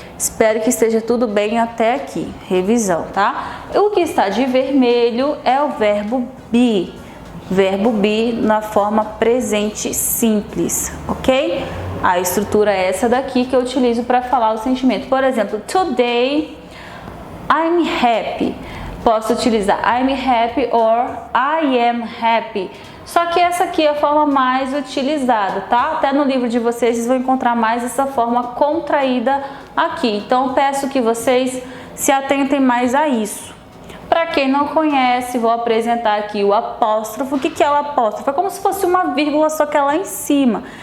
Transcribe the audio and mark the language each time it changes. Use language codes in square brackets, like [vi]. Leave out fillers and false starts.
[pt] Espero que esteja tudo bem até aqui. Revisão, tá? O que está de vermelho é o verbo be. Verbo be na forma presente simples, ok? A estrutura é essa daqui que eu utilizo para falar o sentimento. Por exemplo, [en] today I'm happy. [pt] Posso utilizar [en] I'm happy or I am happy. [pt] Só que essa aqui é a forma mais utilizada, tá? Até no livro de vocês vão encontrar mais essa forma contraída aqui. Então, peço que vocês se atentem mais a isso. Para quem não conhece, vou apresentar aqui o apóstrofo. O que é o apóstrofo? É como se fosse uma vírgula, só que é lá em cima.